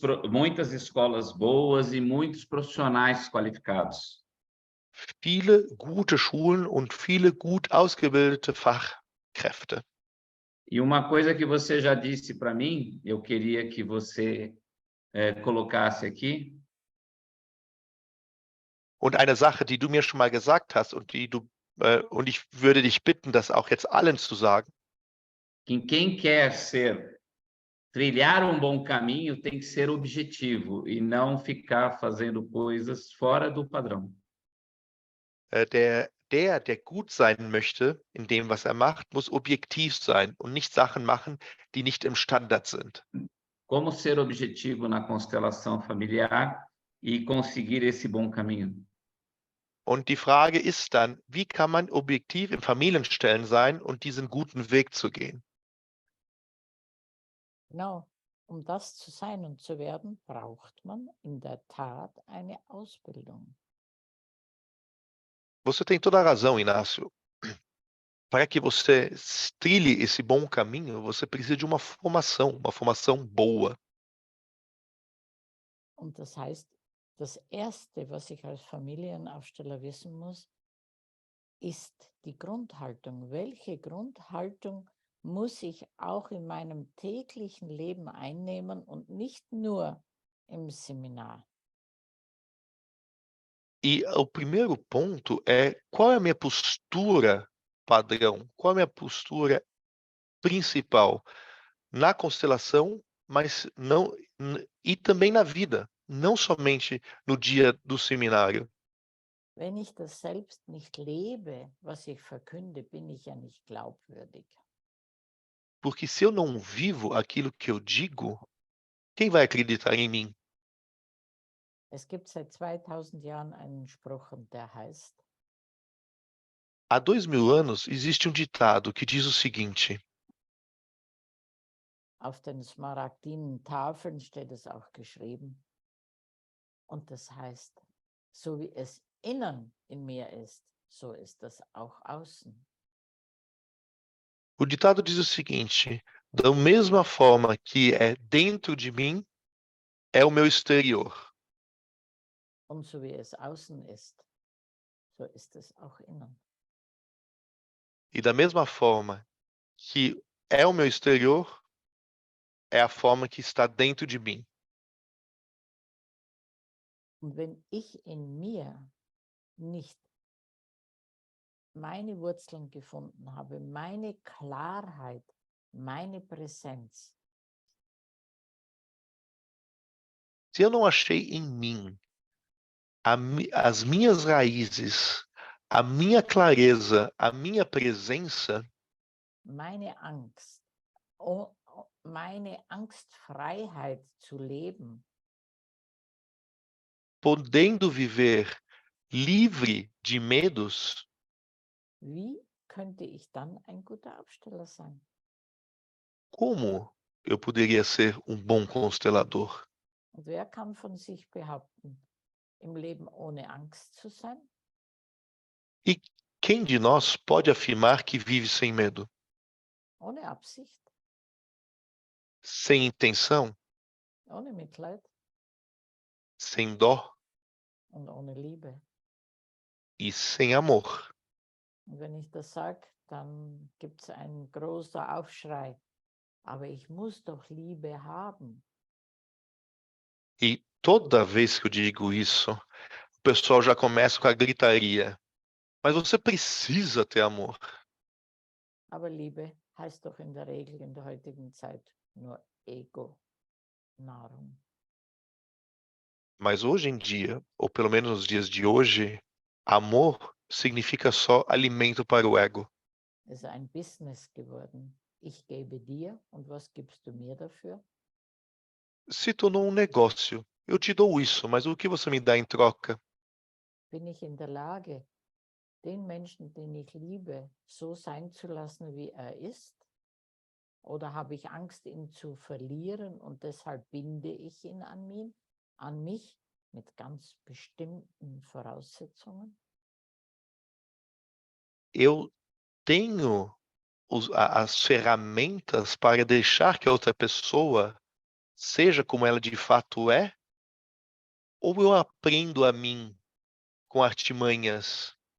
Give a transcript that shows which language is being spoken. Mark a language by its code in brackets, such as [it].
[pt] Muitas escolas boas e muitos profissionais qualificados. [de] Viele gute Schulen und viele gut ausgebildete Fachkräfte. [pt] E uma coisa que você já disse para mim, eu queria que você colocasse aqui. [de] Und eine Sache, die du mir schon mal gesagt hast und und ich würde dich bitten, das auch jetzt allen zu sagen. [pt] Que quem quer trilhar um bom caminho tem que ser objetivo e não ficar fazendo coisas fora do padrão. [de] Der gut sein möchte in dem, was er macht, muss objektiv sein und nicht Sachen machen, die nicht im Standard sind. [pt] Como ser objetivo na constelação familiar e conseguir esse bom caminho? [de] Und die Frage ist dann, wie kann man objektiv im Familienstellen sein und diesen guten Weg zu gehen? Genau, um das zu sein und zu werden, braucht man in der Tat eine Ausbildung. [pt] Você tem toda a razão, Inácio. Para que você trilhe esse bom caminho, você precisa de uma formação boa. [de] Und das heißt, das Erste, was ich als Familienaufsteller wissen muss, ist die Grundhaltung. Welche Grundhaltung muss ich auch in meinem täglichen Leben einnehmen und nicht nur im Seminar? [pt] E o primeiro ponto é qual é a minha postura padrão, qual é a minha postura principal na constelação, mas não e também na vida, não somente no dia do seminário. [de] Wenn ich das selbst nicht lebe, was ich verkünde, bin ich ja nicht glaubwürdig. [pt] Porque se eu não vivo aquilo que eu digo, quem vai acreditar em mim? [de] Es gibt seit 2000 Jahren einen Spruch und der heißt, [pt] Há 2000 anos existe um ditado que diz o seguinte: [de] auf den smaragdinen Tafeln steht es auch geschrieben, und das heißt, so wie es innen in mir ist, so ist das auch außen. [pt] o ditado diz o seguinte: da mesma forma que é dentro de mim, é o meu exterior. [de] Und so wie es außen ist, so ist es auch innen. [pt] E da mesma forma que é o meu exterior, é a forma que está dentro de mim. [de] Und wenn ich in mir nicht meine Wurzeln gefunden habe, meine Klarheit, meine Präsenz, [pt] Se eu não achei em mim as minhas raízes, a minha clareza, a minha presença, [de] meine Angst, meine Angstfreiheit zu leben, [pt] podendo viver livre de medos, [de] wie könnte ich dann ein guter Aufsteller sein? [pt] como eu poderia ser um bom constelador? [de] Und wer kann von sich behaupten, im Leben ohne Angst zu sein? [pt] E quem de nós pode afirmar que vive sem medo? [de] Ohne Absicht, [pt] Sem intenção? [de] ohne Mitleid [pt] Sem dó? [de] und ohne Liebe. [pt] E sem amor? [de] Und wenn ich das sage, dann gibt es einen großen Aufschrei. Aber ich muss doch Liebe haben. [pt] E toda vez que eu digo isso, o pessoal já começa com a gritaria. Mas você precisa ter amor. [de] Aber Liebe heißt doch in der Regel in der heutigen Zeit nur Ego, Nahrung. [pt] Mas hoje em dia, ou pelo menos nos dias de hoje, amor significa só alimento para o ego. [de] Es ist ein Business geworden. Ich gebe dir und was gibst du mir dafür? [pt] Se tornou um negócio. Eu te dou isso, mas o que você me dá em troca? [de] Bin ich in der Lage, den Menschen, den ich liebe, so sein zu lassen, wie er ist? Oder habe ich Angst, ihn zu verlieren und deshalb binde ich ihn an mich mit ganz bestimmten Voraussetzungen? [pt] Eu tenho as ferramentas para deixar que a outra pessoa seja como ela de fato é? Ou eu aprendo a mim com artimanhas?